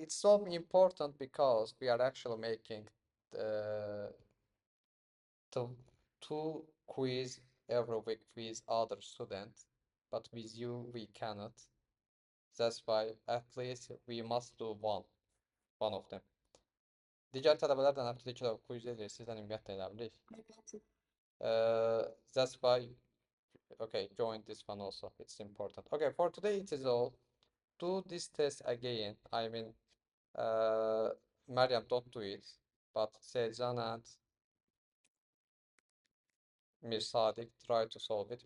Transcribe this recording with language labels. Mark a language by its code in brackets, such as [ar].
[en] it's so important because we are actually making the two quiz every week with other students, but with you we cannot. That's why at least we must do one of them. [az] Digər tələbələrdən həftədə 2 dəfə quiz edir, sizdən ümumiyyətlə elə bilik. [en] That's why, okay, join this one also, it's important. Okay, for today it is all. Do this test again. I mean, Meryem, don't do it, but Sejan and Mirsadik try to solve it.